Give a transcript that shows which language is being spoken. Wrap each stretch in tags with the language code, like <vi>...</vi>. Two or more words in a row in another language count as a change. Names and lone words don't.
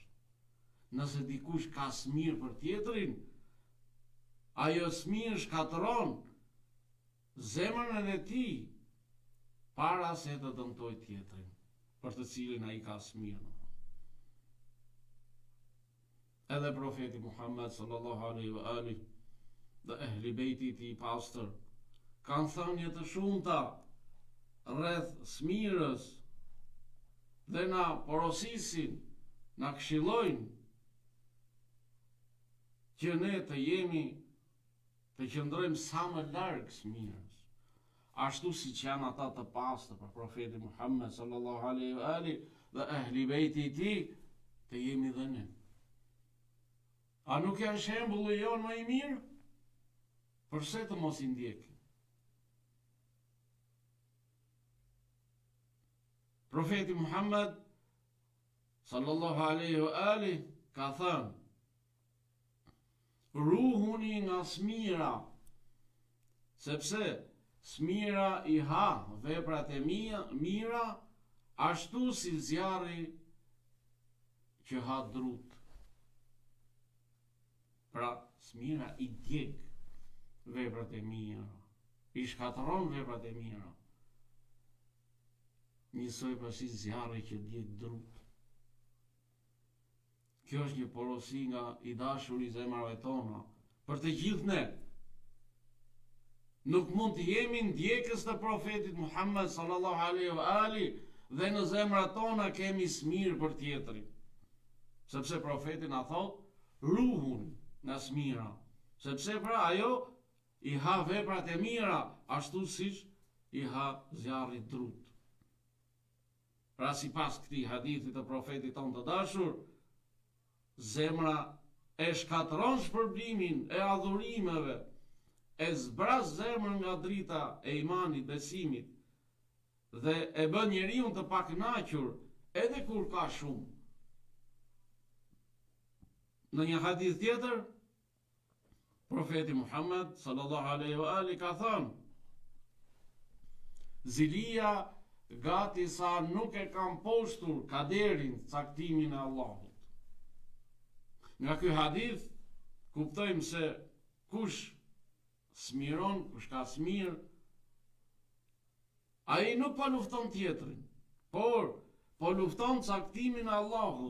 <sq>Nëse dikush ka smir për tjetrin, ajo smir shkatëron zemrën e tij para se të dëmtoj tjetrin. për të cilin ai ka smirë. Edhe profeti Muhammed</sq> <ar>صلى الله عليه وآله</ar> <sq>dhe ehli bejti i tij pastër kanë thënie të shumta rreth smirës dhe na porosisin, na këshillojnë që ne të qëndrojmë sa më larg smirës, ashtu si që janë ata të pastër për profeti Muhammed</sq> <ar>صلى الله عليه وآله</ar> <sq>dhe ehli bejti i tij, të jemi dhe ne. A nuk janë shembulli jonë më i mirë? Përse të mos i ndjekim? Profeti Muhammed</sq> <ar>صلى الله عليه وآله</ar> <sq>ka thënë: ruhuni nga smira, sepse smira i ha veprat e mira, ashtu si zjarri që ha drut. Pra, smira i djeg veprat e mira, i shkatëron veprat e mira, njësoj pasi zjarri që djeg drut. Kjo është një porosi nga i dashuri i zemrave tona për të gjithë ne. Nuk mund të jemi ndjekës të profetit Muhammed</sq> <ar>صلى الله عليه وآله</ar> <sq>dhe në zemrat tona kemi smir për tjetrin. Sepse profeti na thot, ruhun nga smira, sepse pra ajo i ha veprat e mira, ashtu siç i ha zjarri drut. Pra sipas këtij hadithit të profetit ton të dashur, zemra e shkatëron shpërblimin e adhurimeve, e zbraz zemrën nga drita e imanit, besimit, dhe e bën njeriu të pakënaqur edhe kur ka shumë. Në një hadith tjetër, profeti Muhammed</sq> <ar>صلى الله عليه وآله</ar> <sq>ka thënë: zilia gati sa nuk e kam poshtur kaderin, caktimin e Allahut. Nga ky hadith kuptojmë se kush smiron, kush ka smir, ai nuk po lufton tjetrin, por po lufton caktimin e Allahut.</sq>